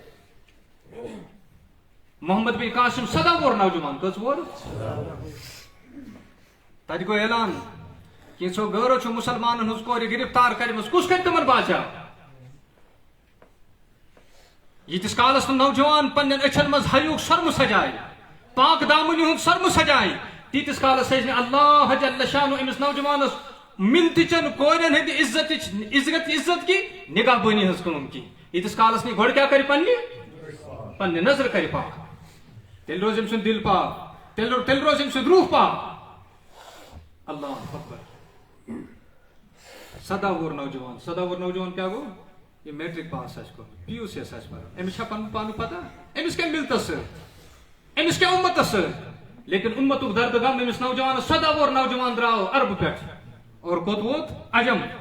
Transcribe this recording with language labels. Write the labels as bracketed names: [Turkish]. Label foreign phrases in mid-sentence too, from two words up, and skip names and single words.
[Kashmiri] محمد بن قاسم 17 وُہُر نوجوان کٔژ وُہُر تتہِ گوٚو اعلان کینٛژھو غٲرو چھُ مُسلمانن ہٕنٛز کورِ گرفتار کٔرمٕژ کُس کرِ تِمن بادشاہ ییٖتِس کالس نہٕ نوجوان پننٮ۪ن أچھن منٛز حیوٗک سۄرمہٕ سجایہِ پاک دامنہِ ہُنٛد سۄرمہٕ سجایہِ تیٖتِس کالس ہیٚچ نہٕ [Arabic] اللہ جل شانہ [Kashmiri] أمِس نوجوانس مِلتٕچن کورٮ۪ن ہٕنٛدِ [Urdu] عزت کی نگاہ [Kashmiri] بٲنی ہٕنٛز کٲم کینٛہہ ییٖتِس کالس نہٕ گۄڈٕ کیٛاہ کرِ پننہِ نظرٕ کرِ پاک تیٚلہِ روزِ أمۍ سُنٛد دِل پاک تیٚلہِ روزِ أمۍ سُنٛد روح پاک [Arabic] اللہ اکبر [Kashmiri] 17 وُہُر نوجوان کیٛاہ گوٚو یہِ میٹرک پاس آسہِ کوٚرمُت پی یوٗ سی یس آسہِ پران أمِس چھا پنُن پانُک پتہ أمِس کیٛاہ مِلتس سۭتۍ أمِس کیٛاہ اُمتس سۭتۍ لیکن اُمتُک دردٕ غم أمِس نوجوانس 17 وُہُر نوجوان درٛاو عربہٕ پٮ۪ٹھ اور کوٚت ووت عجم